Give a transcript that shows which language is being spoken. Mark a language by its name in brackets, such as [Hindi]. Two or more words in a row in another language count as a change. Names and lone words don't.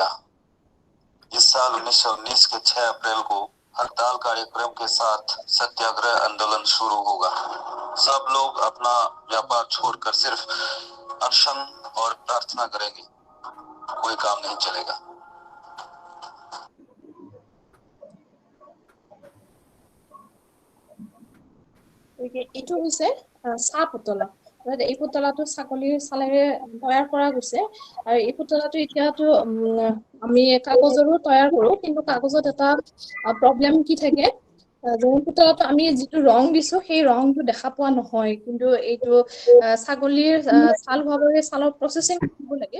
[Hindi] इस साल 1919 के 6 अप्रैल को हड़ताल कार्यक्रम के साथ सत्याग्रह आंदोलन शुरू होगा। सब लोग अपना व्यापार छोड़कर सिर्फ अनशन और प्रार्थना करेंगे, कोई काम नहीं चलेगा। [Assamese] এইটো হৈছে চাহ পুতলা। এই পুতলাটো ছাগলীৰ চালেৰে তৈয়াৰ কৰা গৈছে, আৰু এই পুতলাটো এতিয়াতো আমি কাগজৰো তৈয়াৰ কৰো, কিন্তু কাগজত এটা প্ৰব্লেম কি থাকে, যেনে পুতলাটো আমি যিটো ৰং দিছো সেই ৰংটো দেখা পোৱা নহয়, কিন্তু এইটো ছাগলীৰ ছাল হোৱাৰ ছালৰ প্ৰচেছিং কৰিব লাগে।